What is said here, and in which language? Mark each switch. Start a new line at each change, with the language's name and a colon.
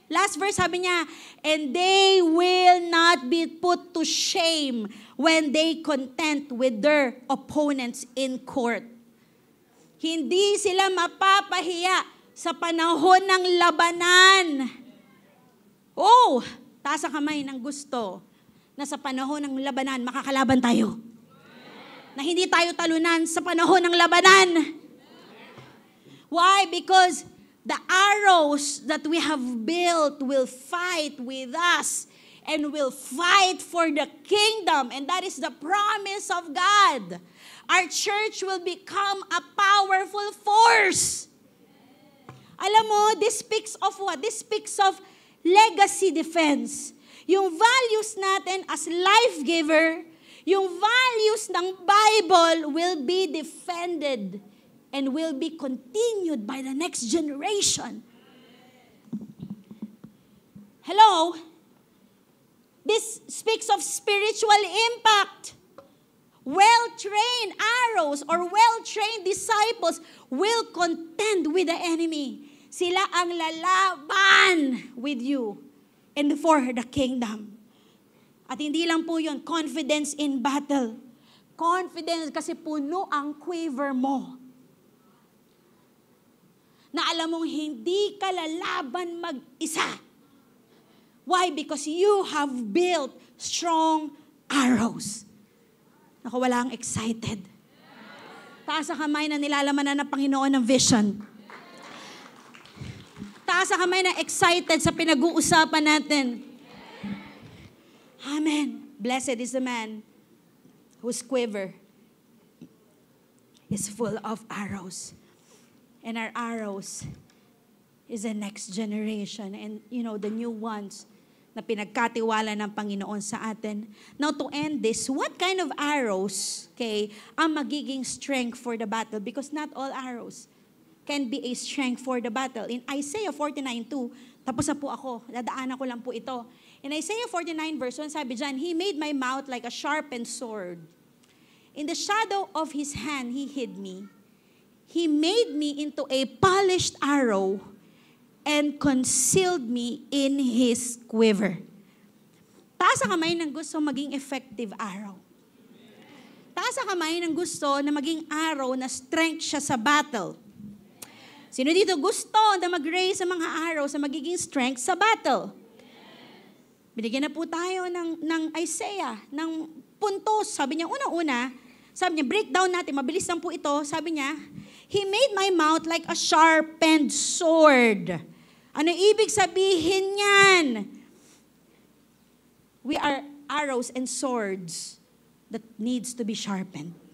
English: Last verse sabi niya, and they will not be put to shame when they contend with their opponents in court.
Filipino: Hindi sila mapapahiya sa panahon ng labanan. Oh, taas ang kamay ng gusto na sa panahon ng labanan, makakalaban tayo. Na hindi tayo talunan sa panahon ng labanan.
English: Why? Because the arrows that we have built will fight with us and will fight for the kingdom. And that is the promise of God. Our church will become a powerful force.
Filipino: Alam mo,
English: this speaks of what? This speaks of legacy defense. Yung values natin as life giver, yung values ng Bible will be defended and will be continued by the next generation. Hello? This speaks of spiritual impact. Well-trained arrows or well-trained disciples will contend with the enemy.
Filipino: Sila ang lalaban
English: with you and for the kingdom.
Filipino: At hindi lang po yun,
English: confidence in battle.
Filipino: Confidence kasi puno ang quiver mo. Na alam mong hindi ka lalaban mag-isa.
English: Why? Because you have built strong arrows.
Filipino: Naku, wala ang excited. Taas ang kamay na nilalaman na ng Panginoon ng vision. Taas ang kamay na excited sa pinag-uusapan natin.
English: Amen. Blessed is the man whose quiver is full of arrows. And our arrows is the next generation. And you know, the new ones
Filipino: na pinagkatiwala ng Panginoon sa atin.
English: Now to end this, what kind of arrows, okay, ang magiging strength for the battle? Because not all arrows can be a strength for the battle.
Filipino: In Isaiah 49:2, tapos na po ako, dadaanan ko lang po ito.
English: In Isaiah 49 verse 1, sabi dyan, He made my mouth like a sharpened sword. In the shadow of His hand, He hid me. He made me into a polished arrow and concealed me in His quiver.
Filipino: Taas ang kamay ng gusto maging effective arrow. Taas ang kamay ng gusto na maging arrow na strength siya sa battle. Sino dito gusto na mag-raise sa mga arrow sa magiging strength sa battle? Binigyan na po tayo ng Isaiah, ng puntos. Sabi niya, unang-una, sabi niya, breakdown natin, mabilis lang po ito. Sabi niya,
English: He made my mouth like a sharpened sword.
Filipino: Ano ibig sabihin niyan?
English: We are arrows and swords that needs to be sharpened.